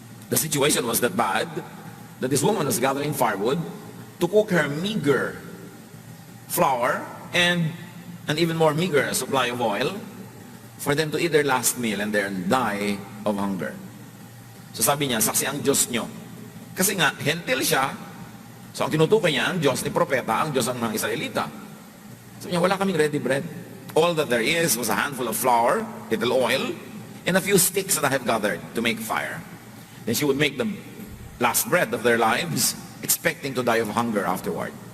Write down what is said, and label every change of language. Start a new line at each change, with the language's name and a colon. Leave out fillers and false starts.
English: The situation was that bad that this woman was gathering firewood to cook her meager flour and an even more meager supply of oil for them to eat their last meal and then die of hunger.
Filipino: So sabi niya, saksi ang Diyos nyo. Kasi nga, hentil siya. So ang tinutukoy niya, ang Diyos ni propeta, ang Diyos ng mga Israelita. Sabi niya, wala kaming ready bread.
English: All that there is was a handful of flour, little oil, and a few sticks that I have gathered to make fire. Then she would make the last bread of their lives, expecting to die of hunger afterward.